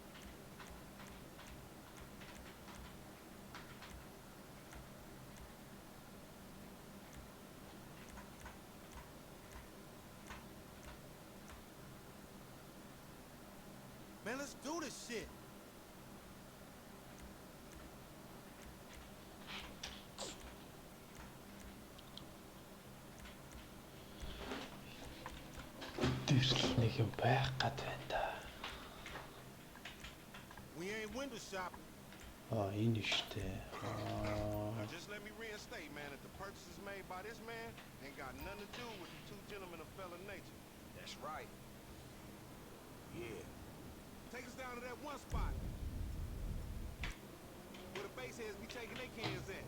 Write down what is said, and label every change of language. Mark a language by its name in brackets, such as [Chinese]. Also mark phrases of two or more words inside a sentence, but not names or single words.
[English] Man, let's do this shit. [Mongolian] Тэр нэг юм байх гад байна да. [English] We ain't window shopping. [Mongolian] Энэ штэ. [English] Now just let me reinstate, man, that the purchases made by this man ain't got nothing to do with the two gentlemen of felon nature. That's right. Yeah. Take us down to that one spot where the base heads be taking their cans at.